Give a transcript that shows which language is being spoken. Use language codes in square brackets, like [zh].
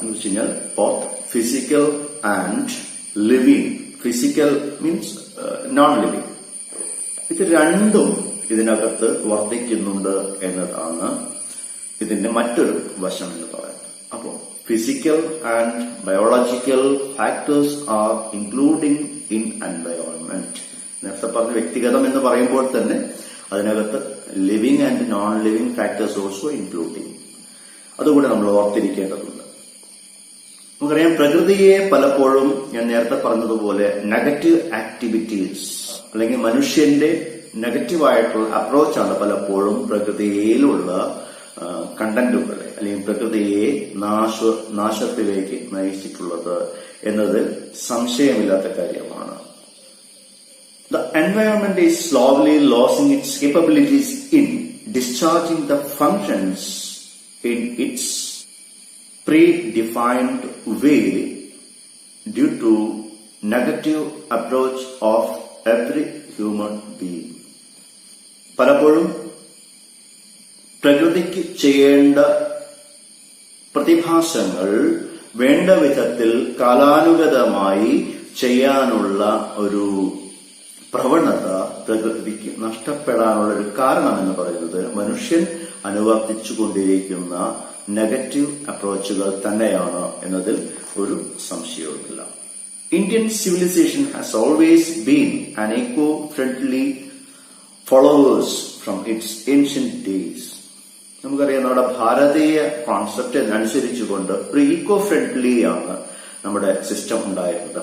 [ml] എന്ന് വെച്ച് കഴിഞ്ഞാൽ [en] Both physical and living. Physical means non living. [ml] ഇത് രണ്ടും ഇതിനകത്ത് വർദ്ധിക്കുന്നുണ്ട് എന്നതാണ് ഇതിന്റെ മറ്റൊരു വശം എന്ന് പറയുന്നത്. [en] അപ്പോൾ physical and biological factors are including in environment. [ml] നേരത്തെ പറഞ്ഞ വ്യക്തിഗതം എന്ന് പറയുമ്പോൾ തന്നെ അതിനകത്ത് [en] Living and non living factors also including. [ml] അതുകൂടെ നമ്മൾ ഓർത്തിരിക്കേണ്ടതുണ്ട്. നമുക്കറിയാം, പ്രകൃതിയെ പലപ്പോഴും ഞാൻ നേരത്തെ പറഞ്ഞതുപോലെ നെഗറ്റീവ് ആക്ടിവിറ്റീസ് അല്ലെങ്കിൽ മനുഷ്യന്റെ നെഗറ്റീവായിട്ടുള്ള അപ്രോച്ചാണ് പലപ്പോഴും പ്രകൃതിയിലുള്ള കണ്ടന്റുകളെ അല്ലെങ്കിൽ പ്രകൃതിയെ നാശത്തിലേക്ക് നയിച്ചിട്ടുള്ളത് എന്നത് സംശയമില്ലാത്ത കാര്യമാണ്. [en] The environment is slowly losing its capabilities in discharging the functions in its predefined way due to negative approach of every human being. [ml] പലപ്പോഴും പ്രകൃതിക്ക് ചെയ്യേണ്ട പ്രതിഭാസങ്ങൾ വേണ്ട വിധത്തിൽ കാലാനുഗതമായി ചെയ്യാനുള്ള ഒരു പ്രവണത പ്രകൃതിക്ക് നഷ്ടപ്പെടാനുള്ള ഒരു കാരണം എന്ന് പറയുന്നത് മനുഷ്യൻ അനുവർത്തിച്ചുകൊണ്ടിരിക്കുന്ന നെഗറ്റീവ് അപ്രോച്ചുകൾ തന്നെയാണ് എന്നതിൽ ഒരു സംശയവുമില്ല. [en] Indian civilization has always been an eco-friendly followers from its ancient days. [ml] നമുക്കറിയാം നമ്മുടെ ഭാരതീയ കോൺസെപ്റ്റ് അനുസരിച്ചുകൊണ്ട് ഒരു ഈക്കോ ഫ്രണ്ട്ലി ആണ് നമ്മുടെ സിസ്റ്റം ഉണ്ടായിരുന്നത്.